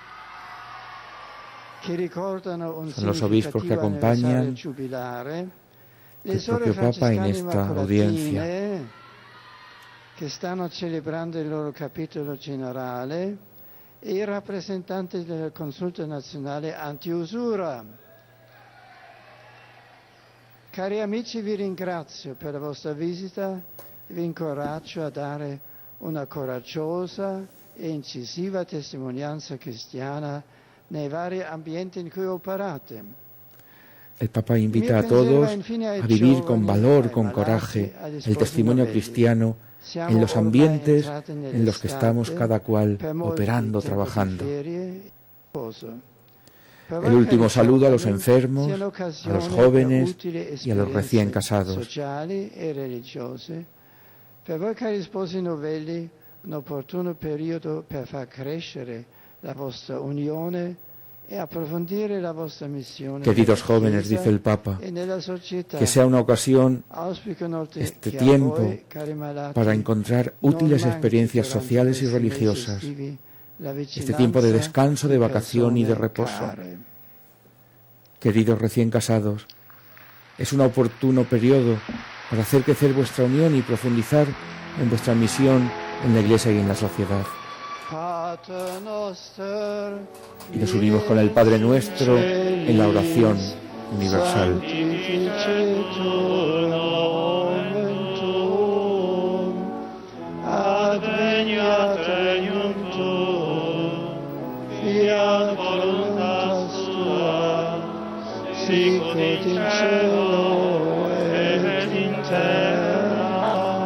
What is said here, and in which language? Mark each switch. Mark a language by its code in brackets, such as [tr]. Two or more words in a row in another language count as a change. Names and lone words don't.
[it] che ricordano un significativo anniversario giubilare, le sorelle francescane immacolatine che stanno celebrando il loro capitolo generale, e i rappresentanti del Consulto Nazionale Antiusura. Cari amici, vi ringrazio per la vostra visita e vi incoraggio a dare una coraggiosa e incisiva testimonianza cristiana nei vari ambienti in cui operate. [es] El Papa invita a todos a vivir con valor, con coraje, el testimonio cristiano en los ambientes en los que estamos cada cual operando, trabajando. El último saludo a los enfermos, a los jóvenes y a los recién casados. [it] Per voi cari sposi novelli, un opportuno periodo per far crescere la vostra unione e approfondire la vostra missione. [es] Queridos jóvenes, dice el Papa, que sea una ocasión, este tiempo, para encontrar útiles experiencias sociales y religiosas, este tiempo de descanso, de vacación y de reposo. Queridos recién casados, es un oportuno periodo para hacer crecer vuestra unión y profundizar en vuestra misión en la Iglesia y en la sociedad. Y nos unimos con el Padre Nuestro en la oración universal. [la] Adveniat regnum tuum, fiat voluntas tua, sicut in cielo et in terra.